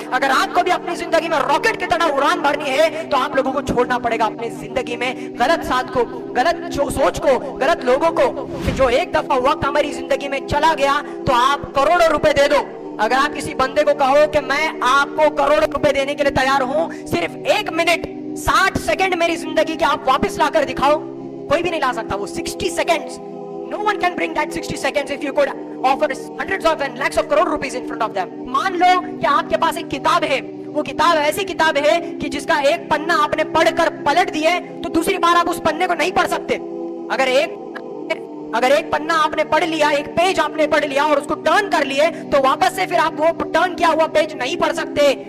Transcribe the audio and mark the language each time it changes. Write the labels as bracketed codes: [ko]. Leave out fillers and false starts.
[hi] अगर आपको भी अपनी जिंदगी में रॉकेट की तरह उड़ान भरनी है तो आप लोगों को छोड़ना पड़ेगा अपनी जिंदगी में गलत साथ को, गलत सोच को, गलत लोगों को, कि जो एक दफा वक्त हमारी जिंदगी में चला गया तो आप करोड़ों रुपए दे दो। अगर आप किसी बंदे को कहो कि मैं आपको करोड़ों रुपए देने के लिए तैयार हूं, सिर्फ 1 मिनट 60 सेकंड मेरी जिंदगी के आप वापस लाकर दिखाओ, कोई भी नहीं ला सकता वो 60 seconds. [en] No one can bring that 60 seconds if you could offer hundreds of and lakhs of crore rupees in front of them. [hi] मान लो कि आपके पास एक किताब है, वो किताब ऐसी किताब है कि जिसका एक पन्ना आपने पढ़कर पलट दिए तो दूसरी बार आप उस पन्ने को नहीं पढ़ सकते। अगर एक अगर एक पन्ना आपने पढ़ लिया, एक पेज आपने पढ़ लिया और उसको टर्न कर लिए, तो वापस से फिर आप वो टर्न किया हुआ पेज नहीं पढ़ सकते।